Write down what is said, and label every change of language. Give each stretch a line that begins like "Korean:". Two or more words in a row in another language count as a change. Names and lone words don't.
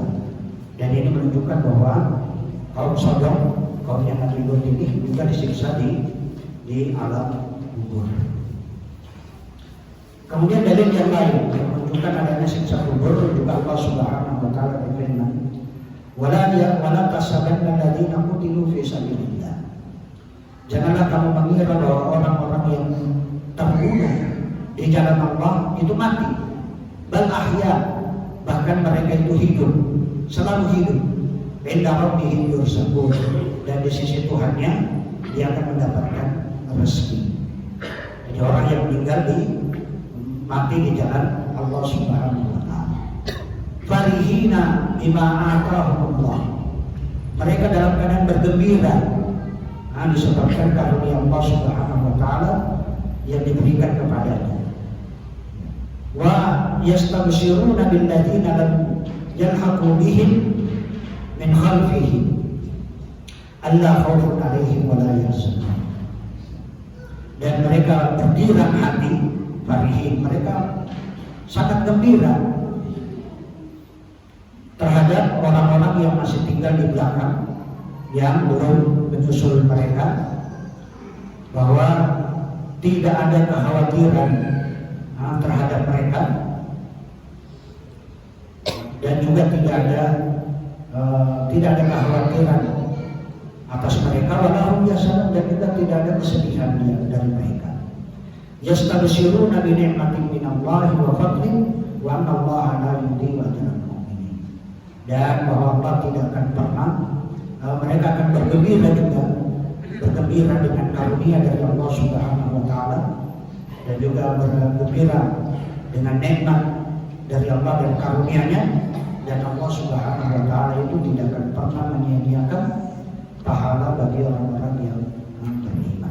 Indonesian: Dan ini menunjukkan bahwa kaum Sodom, kaum yang Nabi Lut ini juga disiksa di alam kubur. Kemudian dalil yang lain yang menunjukkan adanya siksa kubur juga Allah
Arabic: سبحانه وتعالى
Indonesian: berfirman,
Arabic: ولا تحسبن الذين قتلوا في سبيل الله.
Indonesian: Janganlah kamu mengira bahwa orang-orang yang terbunuh di jalan Allah itu mati.
Arabic: بل أحياء,
Indonesian: bahkan mereka itu hidup, selalu hidup.
Arabic: عند ربهم يرزقون,
Indonesian: dan di sisi Tuhannya dia akan mendapatkan rezeki. Jadi orang yang meninggal mati di jalan Allah
Arabic: سبحانه وتعالى. فرحين بما آتاهم الله,
Indonesian: mereka dalam keadaan bergembira disebabkan karunia Allah
Arabic: سبحانه وتعالى
Indonesian: yang diberikan kepadanya.
Arabic: ويستبشرون بالذين لم يلحقوا بهم من خلفهم ألا خوف عليهم ولا يحزنون.
Indonesian: Dan mereka berdirang hati, farihin, mereka sangat gembira terhadap orang-orang yang masih tinggal di belakang, yang belum menyusul mereka, bahwa tidak ada kekhawatiran terhadap mereka, dan juga tidak ada kekhawatiran atas mereka,
Arabic: ولهم يحزنون,
Indonesian: dan juga tidak ada kesedihan dari mereka.
Arabic: يستبشرون بنعمة من الله وفضل وأن الله لا يضيع أجر المؤمنين.
Indonesian: Dan bahwa Allah tidak akan pernah, mereka akan bergembira dengan karunia dari Allah
Arabic: سبحانه وتعالى,
Indonesian: dan juga bergembira dengan nikmat dari Allah dan karunia-Nya, dan Allah
Arabic: سبحانه وتعالى
Indonesian: itu tidak akan pernah menyia-nyiakan pahala bagi orang-orang yang beriman.